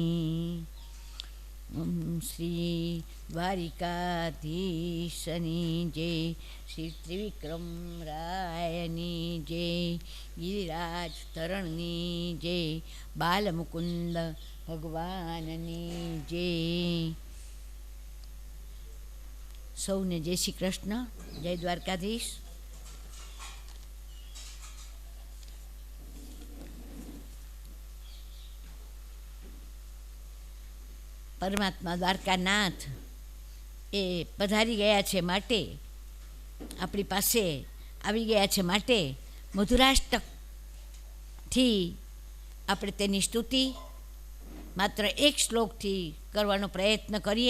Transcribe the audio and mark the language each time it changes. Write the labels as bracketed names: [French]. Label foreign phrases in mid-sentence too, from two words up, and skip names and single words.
[Gujarati] શ્રી દ્વારિકાધીશની જય, શ્રી ત્રિવિક્રમ રાયની જય, ગિરિરાજ તરણની જય, બાલમુકુંદ ભગવાનની જય। સૌને જય શ્રી કૃષ્ણ, જય દ્વારકાધીશ. પરમાત્મા દ્વારકાનાથ એ પધારી ગયા છે માટે, આપણી પાસે આવી ગયા છે માટે મધુરાષ્ટકથી આપણે તેની સ્તુતિ માત્ર એક શ્લોકથી કરવાનો પ્રયત્ન કરીએ.